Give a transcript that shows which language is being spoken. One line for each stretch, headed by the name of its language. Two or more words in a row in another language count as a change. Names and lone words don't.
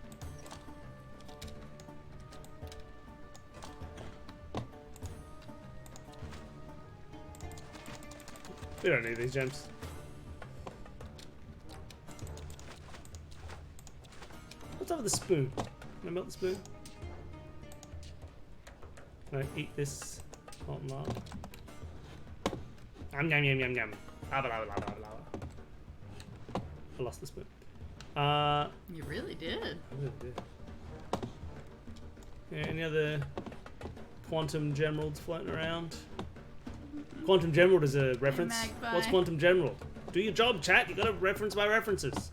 English: We don't need these gems. What's up with the spoon? Can I melt the spoon? Can I eat this molten lava? Yum yum yum yum yum. Lava lava lava lava lava. I lost the spoon. You really did. I really did. Yeah, any other quantum gemeralds floating around. Quantum gemerald is a reference. magpie. What's quantum gemerald? Do your job, chat. You gotta reference my references.